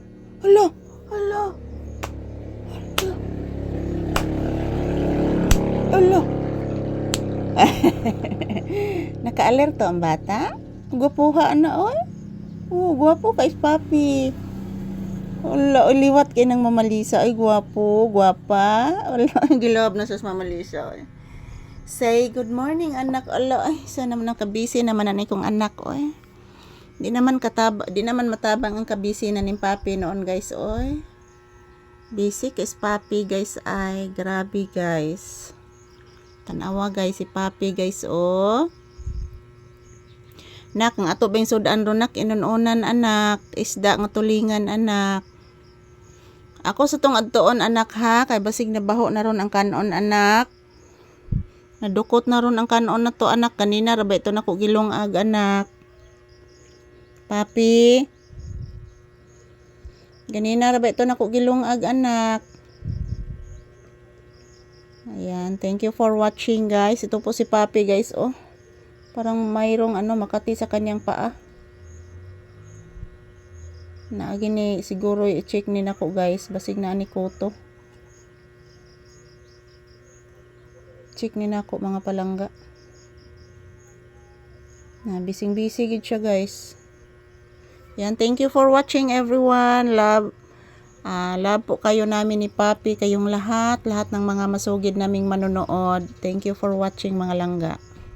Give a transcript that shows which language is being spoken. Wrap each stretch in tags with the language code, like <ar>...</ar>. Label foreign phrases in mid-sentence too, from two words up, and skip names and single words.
<ceb>Naka-alerto ang bata? Gwapuha na oy. Gwapo kay Papi. Hala, liwat kay ng Mama Lisa. Ay, gwapo, gwapa. Hala, gilab na sa Mama Lisa. Oy.</ceb> <en>Say good morning anak.</en> <ceb>Hala, ay, sana naman nakabisi naman na kong anak oy. Di naman matabang ang kabisi na ni Papi noon guys oy. Busy kay Papi guys ay grabe guys. Tanawa guys si Papi guys oh. Nak ang ato bang sudan ro nak inununan anak, isda nga tulingan anak. Ako sa tong adtoon anak ha, kay basig nabaho na ron ang kanon anak. Nadukot na ron ang kanon na to anak, kanina ra ba ito nako gilungag anak. Papi. Ganina ra ba ito nako gilungag anak. Ayan,</ceb> <en>thank you for watching guys.</en> <tl>Ito po si Papi guys oh. Parang mayroong makati sa kanyang paa.</tl> <ceb>Naagi ni siguro i-check ni nako guys, basig na ani koto. Check ni nako mga palangga. Na bising-busy gid siya guys.</ceb> <en>Yan, thank you for watching everyone.</en> <tl>Love po kayo namin ni Papi, kayong lahat ng mga masugid naming manonood.</tl> <en>Thank you for watching</en> <ceb>mga langga.</ceb>